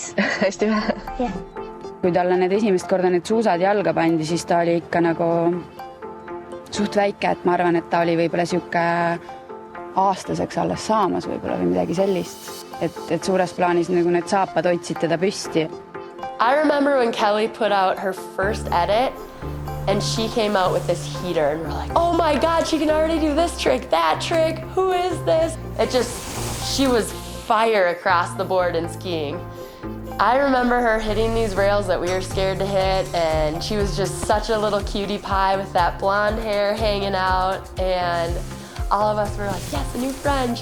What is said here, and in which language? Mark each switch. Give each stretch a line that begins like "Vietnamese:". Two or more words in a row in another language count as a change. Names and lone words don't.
Estonian: Hästi vähe? Jah. Kui talle need esimest korda need suusad jalga pandi, siis ta oli ikka nagu suht väike, et ma arvan, et ta oli võib-olla siuke aastaseks alles saamas võib-olla või midagi sellist. Et suures plaanis nagu need saapad hoidsid teda püsti.
English: I remember when Kelly put out her first edit and she came out with this heater and we're like, oh my God, she can already do this trick, that trick, who is this? She was fire across the board in skiing. I remember her hitting these rails that we were scared to hit, and she was just such a little cutie pie with that blonde hair hanging out, and all of us were like, yes, a new friend.